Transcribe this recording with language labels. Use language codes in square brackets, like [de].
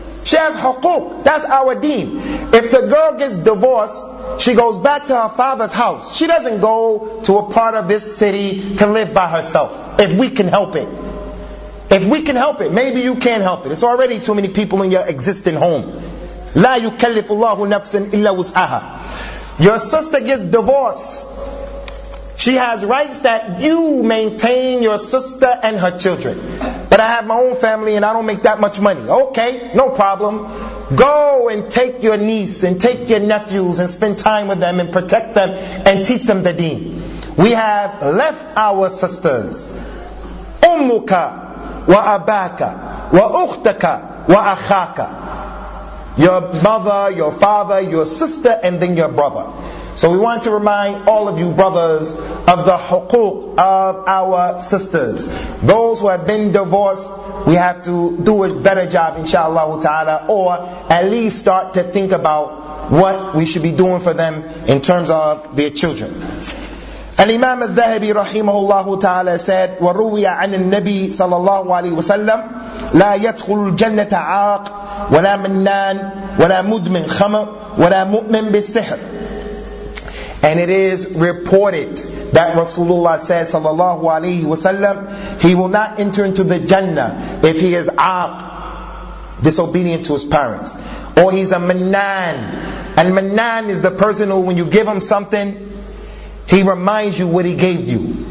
[en] She has حقوق. That's our deen. If the girl gets divorced, she goes back to her father's house. She doesn't go to a part of this city to live by herself. If we can help it. If we can help it, maybe you can help it. It's already too many people in your existing home. [ar] لا يكلف الله نفسا إلا وسعها. [en] Your sister gets divorced. She has rights that you maintain your sister and her children. But I have my own family and I don't make that much money. Okay, no problem. Go and take your niece and take your nephews and spend time with them and protect them and teach them the deen. We have left our sisters. [ar] أمك وأباك وأختك وأخاك. [en] Your mother, your father, your sister, and then your brother. So we want to remind all of you brothers of the حقوق of our sisters. Those who have been divorced, we have to do a better job inshallah ta'ala, or at least start to think about what we should be doing for them in terms of their children. [ar] الإمام الذهبي رحمه الله تعالى [en] said [ar] وروي عن النبي صلى الله عليه وسلم لا يدخل الجنة عاق ولا منان ولا مدمن خمر ولا مؤمن بالسحر. [en] And it is reported that Rasulullah says [ar] صلى الله عليه وسلم [en] he will not enter into the Jannah if he is عاق, disobedient to his parents, or he's a منان. And منان is the person who when you give him something he reminds you what he gave you.